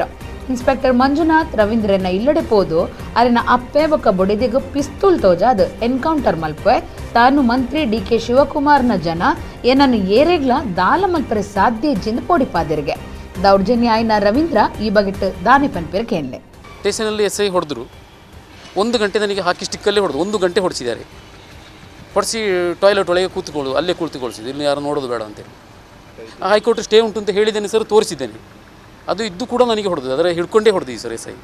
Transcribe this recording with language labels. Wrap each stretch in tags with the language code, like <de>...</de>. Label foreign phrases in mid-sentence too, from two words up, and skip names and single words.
<tcy>ಇನ್ಸ್ಪೆಕ್ಟರ್ ಮಂಜುನಾಥ್ ರವೀಂದ್ರನ ಇಲ್ಲಡೆ ಪೋದು ಅರಿನ ಅಪ್ಪೆ ಬೊಕ್ಕ ಬೊಡಿದೆಗ ಪಿಸ್ತೂಲ್ ತೋಜಾದ್ ಎನ್ಕೌಂಟರ್ ಮಲ್ಪೆ ತಾನು ಮಂತ್ರಿ ಡಿ.ಕೆ. ಶಿವಕುಮಾರ್ನ ಜನ ಏನನ್ನು ಏರೆಗ್ಲ ದಾಲ ಮಲ್ಪರೆ ಸಾಧ್ಯ ಇಜ್ಜಿಂದ ಪೋಡಿಪಾದಿರಿಗೆ ದೌರ್ಜನ್ಯ ಆಯ್ನ ರವೀಂದ್ರ ಈ ಬಗೆಟ್ ದಾನಿ ಪನ್ಪೇರ್ ಕೇಳಲೆ.</tcy> <kn>ಸ್ಟೇಷನಲ್ಲಿ SI ಹೊಡೆದ್ರು. 1 ಗಂಟೆ ನನಗೆ ಹಾಕಿ ಸ್ಟಿಕ್ಕಲ್ಲೇ ಹೊಡೆದು 1 ಗಂಟೆ ಹೊಡಿಸಿದ್ದಾರೆ. ಹೊಡಿಸಿ ಟಾಯ್ಲೆಟ್ ಒಳಗೆ ಅಲ್ಲೇ ಕೂತ್ಕೊಳ್ಸಿದ್ದು, ಇಲ್ಲಿ ಯಾರು ನೋಡೋದು ಬೇಡ ಅಂತೇಳಿ.</kn> <en>High Court stay</en> <kn>ಉಂಟು ಅಂತ ಹೇಳಿದ್ದೇನೆ ಸರ್, ತೋರಿಸಿದ್ದೇನೆ. ಅದು ಇದ್ದು ಕೂಡ ನನಗೆ ಹೊಡೆದು ಅದರ ಹಿಡ್ಕೊಂಡೇ ಹೊಡೆದು ಸರ್ SI.</kn>